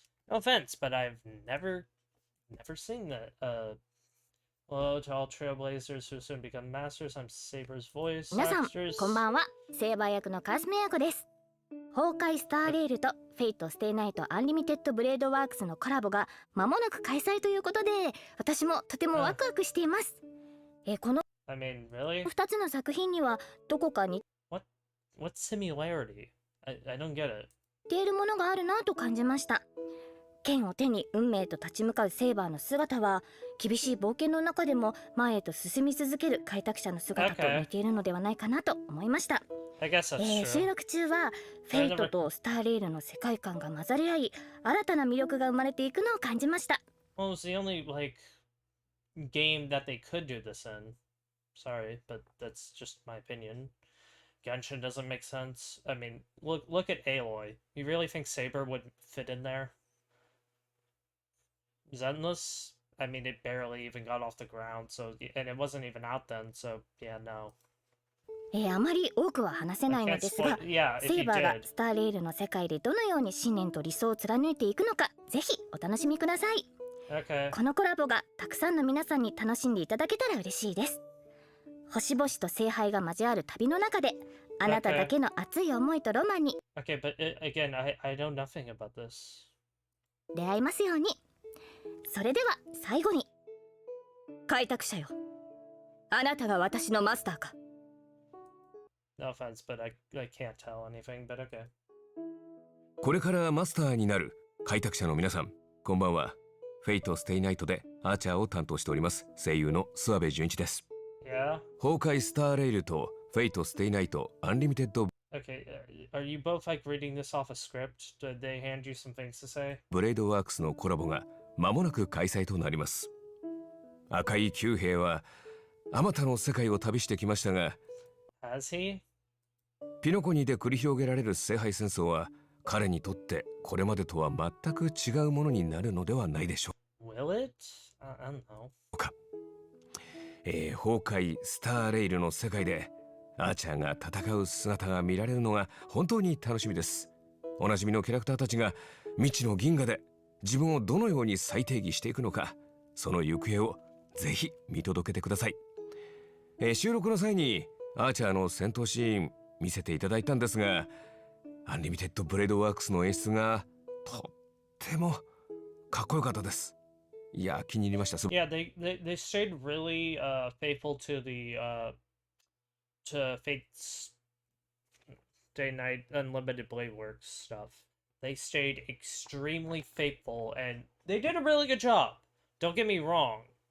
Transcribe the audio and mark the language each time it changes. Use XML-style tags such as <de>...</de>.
<en>No offense, but I've never seen that. Hello to all Trailblazers who soon become masters. I'm Saber's voice</en> <ja>皆さん</ja> <en>actors.</en> <ja>こんばんは。セーバー役のカズメヤコです。崩壊スターレールとフェイトステイナイトアンリミテッドブレードワークスのコラボが間もなく開催ということで、私もとてもワクワクしています。この</ja> <en>I mean, really?</en> <ja>2つの作品にはどこか似</ja> <en>What similarity? I don't get it.</en> <ja>ているものがあるなと感じました。剣を手に運命と立ち向かうセーバーの姿は厳しい冒険の中でも前へと進み続ける開拓者の姿と似ているのではないかなと思いました。</ja> <en>I guess that's true.</en> <ja>収録中はフェイトとスターレールの世界観が混ざり合い、新たな魅力が生まれていくのを感じました。</ja> <en>Well, it's the only game that they could do this in. Sorry, but that's just my opinion. Genshin doesn't make sense. I mean, look at Aloy. You really think Saber would fit in there? Zenless? I mean, it barely even got off the ground, and it wasn't even out then, so yeah, no.</en> <ja>あまり多くは話せないのですが、セーバーがスターレールの世界でどのように信念と理想を貫いていくのか、ぜひお楽しみください。このコラボがたくさんの皆さんに楽しんでいただけたら嬉しいです。星々と聖杯が交わる旅の中で、あなただけの熱い思いとロマンに</ja> <en>Okay, but again, I know nothing about this.</en> <ja>出会いますように。それでは最後に、開拓者よ、あなたが私のマスターか。</ja> <en>No offense, but I can't tell anything, but okay.</en> <ja>これからマスターになる開拓者の皆さん、こんばんは。フェイトステイナイトでアーチャーを担当しております声優の諏訪部純一です。</ja> <en>Yeah?</en> <ja>崩壊スターレイルとフェイトステイナイトアンリミテッド</ja> <en>Okay, are you both reading this off a script? Did they hand you some things to say?</en> <ja>ブレードワークスのコラボが間もなく開催となります。赤い九兵はあまたの世界を旅してきましたが、</ja> <en>Has he?</en> <ja>ピノコニで繰り広げられる聖杯戦争は彼にとってこれまでとは全く違うものになるのではないでしょう。</ja> <en>Will it? I don't know.</en> <ja>崩壊スターレイルの世界でアーチャーが戦う姿が見られるのが本当に楽しみです。おなじみのキャラクターたちが未知の銀河で自分をどのように再定義していくのか、その行方をぜひ見届けてください。収録の際にアーチャーの戦闘シーン見せていただいたんですが、アンリミテッドブレードワークスの演出がとってもかっこよかったです。いや、気に入りました。</ja> <en>Yeah, they stayed really faithful to the to Fate's Day Night Unlimited Blade Works stuff. They stayed extremely faithful, and they did a really good job. Don't get me wrong.</en>